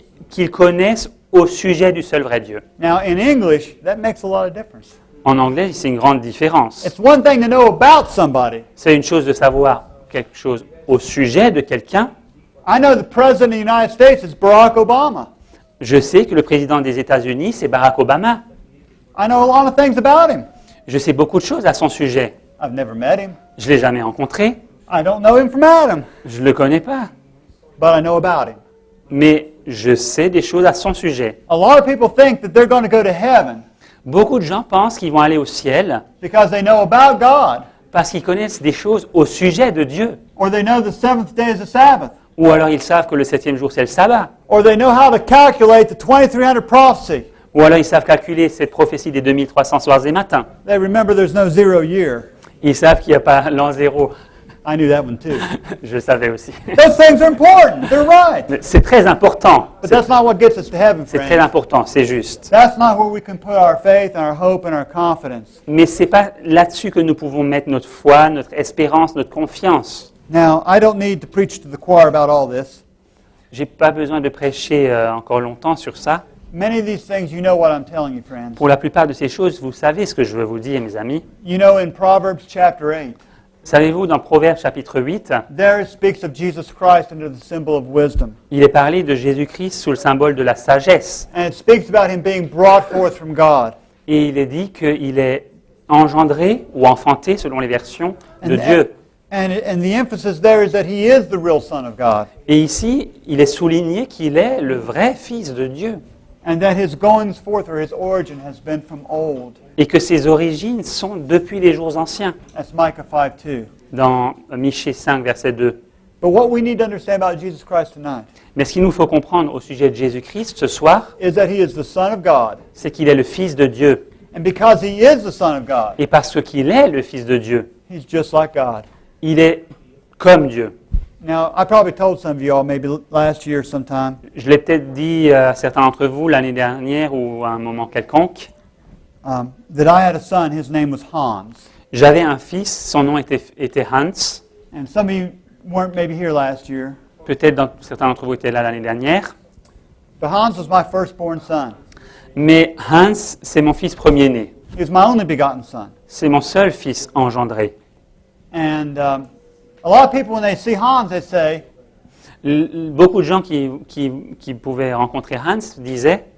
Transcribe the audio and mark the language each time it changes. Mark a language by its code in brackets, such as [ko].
[fr] qu'ils connaissent au sujet du seul vrai Dieu. » [en] Now, in English, that makes a lot of difference. [fr] En anglais, c'est une grande différence. [en] It's one thing to know about somebody. [fr] C'est une chose de savoir quelque chose au sujet de quelqu'un. [en] I know the President of the United States is Barack Obama. [fr] Je sais que le président des États-Unis, c'est Barack Obama. [en] I know a lot of things about him. [fr] Je sais beaucoup de choses à son sujet. [en] I've never met him. [fr] Je ne l'ai jamais rencontré. [en] I don't know him from Adam, [fr] Je ne le connais pas. [en] but I know about him. [fr] Mais je sais des choses à son sujet. [en] A lot of people think that they're going to go to heaven [fr] Beaucoup de gens pensent qu'ils vont aller au ciel [en] because they know about God, [fr] parce qu'ils connaissent des choses au sujet de Dieu. [en] or they know the seventh day is the Sabbath, [fr] Ou alors ils savent que le septième jour, c'est le sabbat. [en] or they know how to calculate the 2300 prophecy. [fr] Ou alors ils savent calculer cette prophétie des 2300 soirs et matins. [en] They remember there's no 0 year. [fr] Ils savent qu'il n'y a pas l'an zéro. [en] I knew that one too. [fr] Je le savais aussi. [en] Those things are important. They're right. [fr] Mais c'est très important. [en] But that's not what gets us to heaven, [fr] C'est très [en] friends. [fr] important, c'est juste. [en] That's not where we can put our faith and our hope and our confidence. [fr] Mais ce n'est pas là-dessus que nous pouvons mettre notre foi, notre espérance, notre confiance. [en] Now, I don't need to preach to the choir about all this. [fr] Je n'ai pas besoin de prêcher encore longtemps sur ça. [en] Many of these things, you know what I'm telling you, friends. [fr] Pour la plupart de ces choses, vous savez ce que je veux vous dire, mes amis. [en] You know, in Proverbs chapter 8, [fr] Savez-vous, dans Proverbes chapitre 8, [en] there it speaks of Jesus Christ under the symbol of wisdom. [fr] il est parlé de Jésus-Christ sous le symbole de la sagesse. [en] And it speaks about him being brought forth from God. [fr] Et il est dit qu'il est engendré ou enfanté, selon les versions, de Dieu. [en] And the emphasis there is that he is the real Son of God. [fr] Et ici, il est souligné qu'il est le vrai Fils de Dieu. [en] And that his goings forth or his origin has been from old. [fr] Et que ses origines sont depuis les jours anciens. [en] That's Micah 5:2. [fr] Dans Michée 5, verset 2. [en] But what we need to understand about Jesus Christ tonight [fr] Mais ce qu'il nous faut comprendre au sujet de Jésus-Christ ce soir, [en] is that he is the Son of God. [fr] c'est qu'il est le Fils de Dieu. [en] And because he is the Son of God, [fr] Et parce qu'il est le Fils de Dieu, [en] he's just like God. [fr] il est comme Dieu. [en] Now, I probably told some of you all maybe last year sometime [fr] Je l'ai peut-être dit à certains d'entre vous l'année dernière ou à un moment quelconque. [en] That I had a son, his name was Hans. [fr] J'avais un fils, son nom était Hans. [en] And some of you weren't maybe here last year, [fr] Peut-être certains d'entre vous étaient là l'année dernière. [en] but Hans was my firstborn son. [fr] Mais Hans, c'est mon fils premier-né. [en] He was my only begotten son. [fr] C'est mon seul fils engendré. [en] And a lot of people, when they see Hans, they say, [fr] Beaucoup de gens qui pouvaient rencontrer Hans disaient